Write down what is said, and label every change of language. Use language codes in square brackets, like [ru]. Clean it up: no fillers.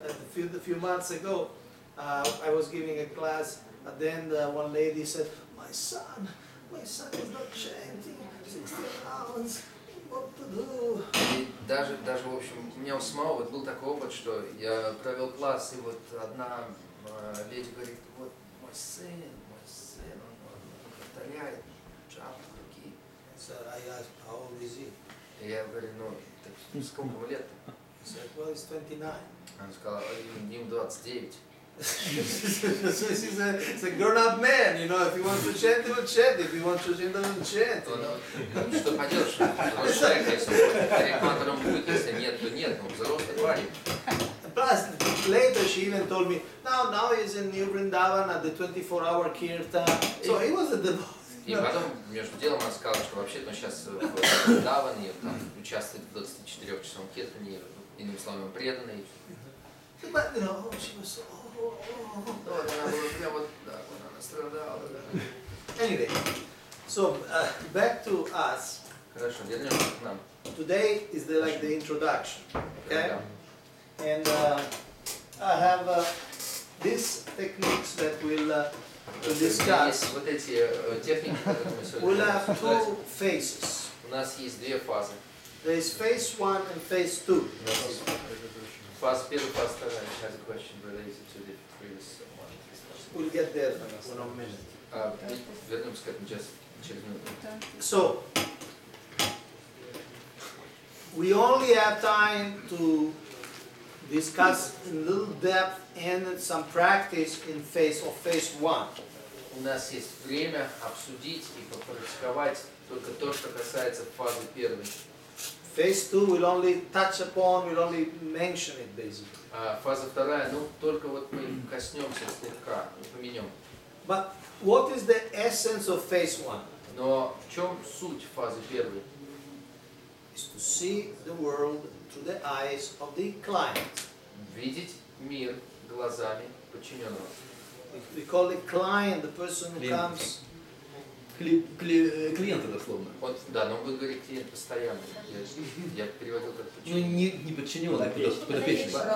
[en] few months ago, I was giving a class, and then one lady said, my son is not chanting, 16 hours, what to do? [ru] И даже в общем, у меня у самого вот был такой опыт, что я провел класс, и вот одна леди говорит, вот мой сын, он повторяет джапу руки. [en] So I asked, how old is he? [ru] И я говорю, ну, так сколько ему лет? [en] He said, well, he's 29. [ru] Она сказала, ему 29. [en] So he's a grown-up man, you know, if he wants to chant, he will chant, if he wants to chant, he will chant. [ru] Ну, что поделаешь, взрослый человек, если он рекламатором будет, если нет, то нет, но взрослый парень. [en] Plus, later she even told me, now he's in New Vrindavan at the 24-hour kirtan. So he was a devotee. [ru] И потом, между делом, она сказала, что вообще-то он сейчас в Вриндаване, там, участвует в 24-часовом киртане, иными словами, преданный. [en] But, you know, she was so, [ru] Она была прям вот так, она страдала. [en] Anyway, so back to us. [ru] Хорошо, вернемся к нам. [en] Today is like the introduction, okay? And I have these techniques that we'll discuss. [ru] Вот эти техники, которые мы сегодня [en] We'll have [ru] обсуждать. [en] two phases. [ru] У нас есть две фазы. [en] There is phase 1 and phase 2. [ru] Фаза первая, фаза вторая. [en] Has a question related to the previous one. We'll get there in a minute. [ru] Вернемся к этому через минуту. [en] So, we only have time to discuss in little depth and some practice in phase 1. [ru] У нас есть время обсудить и попрактиковать только то, что касается фазы первой. [en] Phase 2 will only touch upon, will only mention it basically. [ru] А фаза вторая, ну, только вот мы коснемся слегка, упомянем. [en] But what is the essence of phase 1? [ru] Но в чем суть фазы первой? [en] Is to see the world through the eyes of the client. [ru] Видеть мир глазами подчиненного. [en] We call it client, the person who comes. [ru] Клиенты дословно. Вот, да, но он будет говорить клиент постоянно. Я переводил как Ну, подчиненный. не подчиненный, а подопечный.